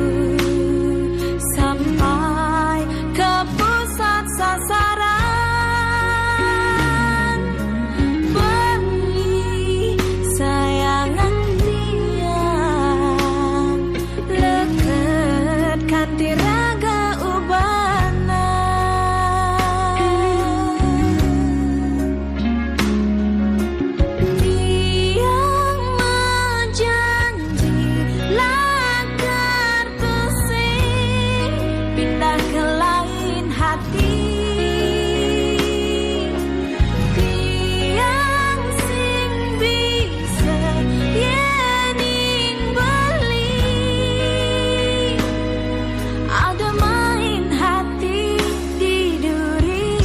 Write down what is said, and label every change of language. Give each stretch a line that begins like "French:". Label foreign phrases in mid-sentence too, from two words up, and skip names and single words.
Indonesian: sampai ke pusat sasaran
Balinese: beli sayangan tiang leket kanti raga ubana tiang menjanji lakar tusing
Indonesian: pindah ke lain hati
Balinese: tiang sing bisa yening beli ada
Indonesian: main hati
Balinese: di duri